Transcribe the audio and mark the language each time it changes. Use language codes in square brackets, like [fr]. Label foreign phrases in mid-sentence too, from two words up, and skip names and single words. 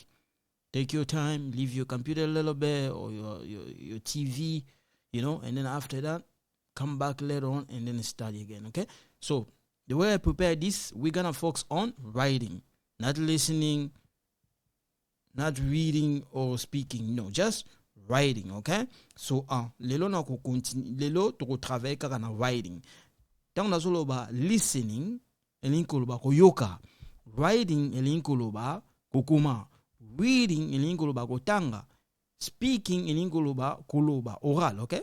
[en] Take your time, leave your computer a little bit or your TV, and then after that, come back later on and then study again, okay? So the way I prepare this, we're going to focus on writing, not listening, not reading or speaking. No, just writing, okay? So, [ln] lelo na ko continue, lelo to ko travailler kaka na writing. Tango na solo ba listening, elinko ba ko yoka. Writing elinko ba ko kuma. Reading elinko ba ko tanga. Speaking elinko ba ko loba oral, okay?